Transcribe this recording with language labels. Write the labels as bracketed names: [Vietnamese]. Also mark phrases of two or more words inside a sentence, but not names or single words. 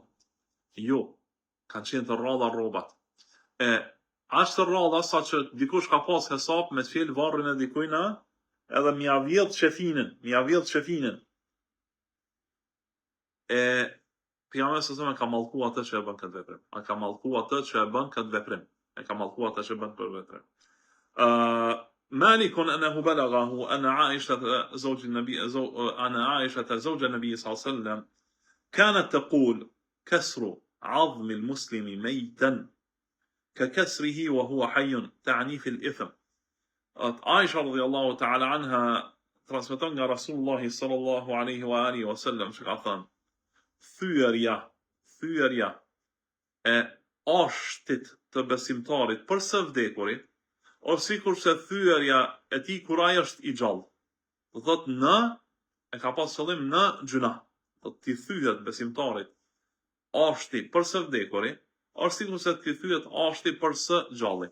[Albanian] Jo, kanë qenë të rralla rrobat. Ashtë të rralla sa që dikush ka pas hesap me të fjell varrin e dikujna edhe mja vjedh qefinin. Pejgamberi s.a.s. ka mallku atë që e bën këtë veprim. E ka mallku atë që e bën këtë veprim. [Arabic] مالك أنه بلغه أن عائشة زوج النبي صلى الله عليه وسلم كانت تقول كسر عظم المسلم ميتا ككسره وهو حي تعني في الإثم. عائشة رضي الله تعالى عنها [Albanian] transmeton nga Rasulullah [Arabic] صلى الله عليه وعلى آله وسلم [Albanian] që ka thënë thyerja e ashtit të besimtarit për së vdekurit, ose sikur se thyerja e tij kur ai është i gjallë. Do thotë e ka pas qëllim në gjuna. Do t'i thyet besimtarit ashti për së vdekurit, ose sikur se t'i thyet ashti për së gjallit.